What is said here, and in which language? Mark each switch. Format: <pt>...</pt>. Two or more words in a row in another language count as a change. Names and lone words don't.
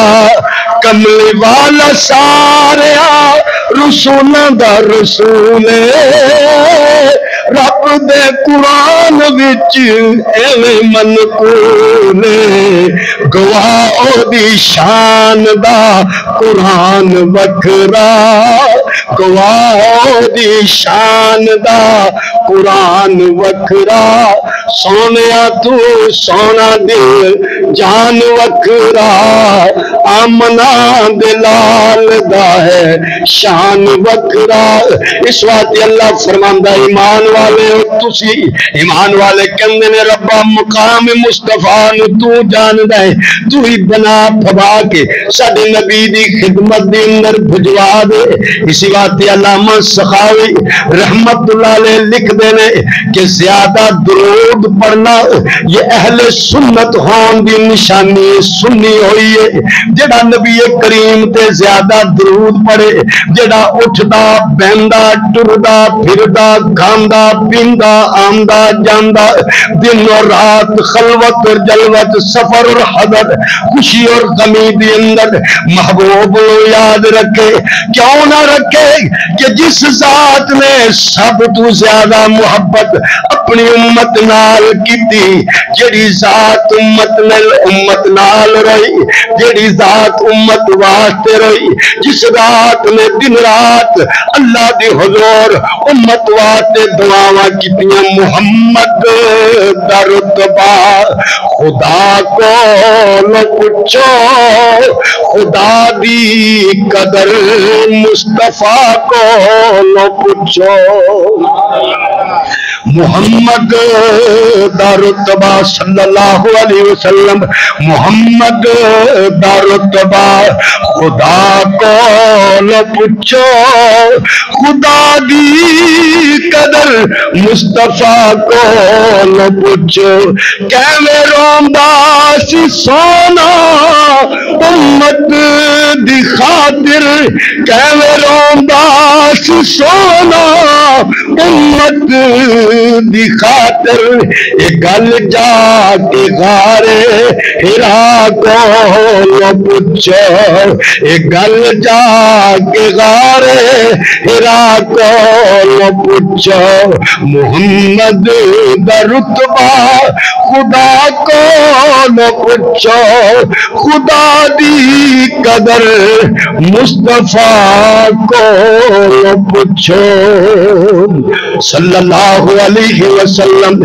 <pa>کملی والا ساریا رسولاں دا رسول رب دے قرآن وچ ایویں منقول گواہ او دی شان دا قرآن وکھرا، گواہ او دی شان دا قرآن وکھرا. سونیا تو سونا دل جان وکھرا، آمنا دلال دا ہے شان وکھرا. اس واسطے اللہ فرماندا ایمان والے ہو تسی، ایمان والے کہندے نے ربا مقام مصطفیٰ نو تو جاندا ہے، تو ہی بنا پھبا کے ساڈے نبی دی خدمت دے اندر بھجوا دے. اسی واسطے علامہ سخاوی رحمت اللہ علیہ لکھ دے نے کہ زیادہ درود پڑھنا یہ اہل سنت ہون دی نشانی سنی ہوئی ہے. جڑا نبی کریم تے زیادہ درود پڑھے، جڑا اٹھدا بہندا ٹردا پھردا کھاندا پیندا آمدا جاندا، دن اور رات خلوت اور جلوت سفر اور حضر خوشی اور غمی دی اندر محبوب کو یاد رکھے. کیوں نہ رکھے کہ جس ذات نے سب تو زیادہ محبت اپنی امت نال کیتی، جڑی ذات امت نال رہی، جڑی ذات امت واسطے رہی، جس ذات نے دن رات اللہ دی حضور امت واسطے دعاواں کیتیاں. محمد دا رتبہ خدا کو لو پوچھو، خدا دی قدر مصطفیٰ کو لو پوچھو. محمد دا رتبہ</pa> <ar>صلی اللہ علیہ وسلم،</ar> <pa>محمد دا رتبہ خدا کو نہ پوچھو، خدا دی قدر مصطفیٰ کو نہ پوچھو، کیویں روندا سی سونا امت دی خاطر، کیویں روندا سی سونا امت دی خاطر، اے گل جا کے غارے ہرا کو نہ پوچھو، اے گل جا کے غارے ہرا کو نہ پوچھو، محمد دا رتبہ خدا کو نہ پوچھو، خدا دی قدر مصطفیٰ کو نہ پوچھو</pa> <ar>صلی اللہ علیہ وسلم۔</ar>